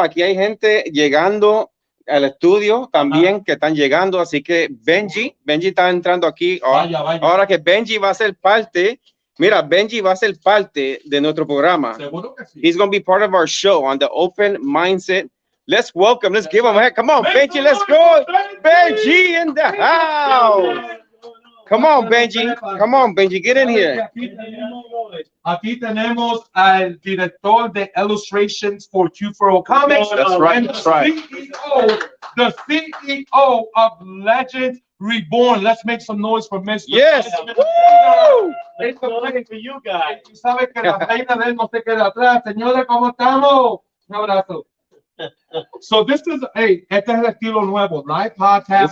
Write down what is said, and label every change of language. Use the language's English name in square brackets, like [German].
[Spanish] Aquí hay gente llegando al estudio también que están llegando. Así que Benji está entrando aquí. Vaya. Ahora que Benji va a ser parte. Mira, Benji va a ser parte de nuestro programa. Seguro que sí. [English] He's going to be part of our show on the Open Mindset. Let's give him a hand. Come on, Benji, let's go. Benji in the house. Come on, Benji. Get in here. [Spanish] Aquí tenemos al director de Illustrations for Q4O Comics. [English] That's right. The CEO of Legends Reborn. Let's make some noise for Mr. Yes. Woo! It's a for you guys. [Spanish] Tú sabes que la reina de él no se queda atrás. Señores, ¿cómo estamos? Un abrazo. [English] So this is, [Spanish] este es el estilo nuevo, [English] live podcast.